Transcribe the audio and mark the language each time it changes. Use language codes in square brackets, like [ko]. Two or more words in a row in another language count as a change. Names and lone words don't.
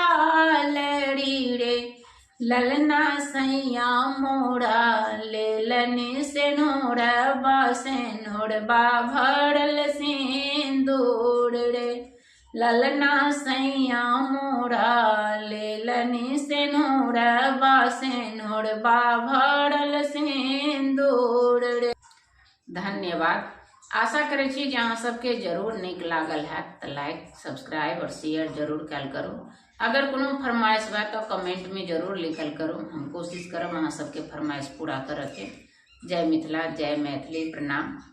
[bho] झालरी रे, ललना सैया मोरा लेलनी सिंदूरबा सिंदूरबा भरल सिंदूर रे, ललना सैया मोरा लेलनी सिंदूरबा सिंदूरबा भरल सिंदूर रे। [mai] धन्यवाद। आशा करै छी जे अहाँ सबके जरूर नीक लागल है, तो [en] like subscribe [mai] और शेयर जरूर कैल करू। अगर कोनो फरमाइश बा तो कमेंट में जरूर लिखल करू, हम कोशिश करब अहाँ सबके फरमाइश पूरा करे के। जय मिथिला, जय मैथिली, प्रणाम।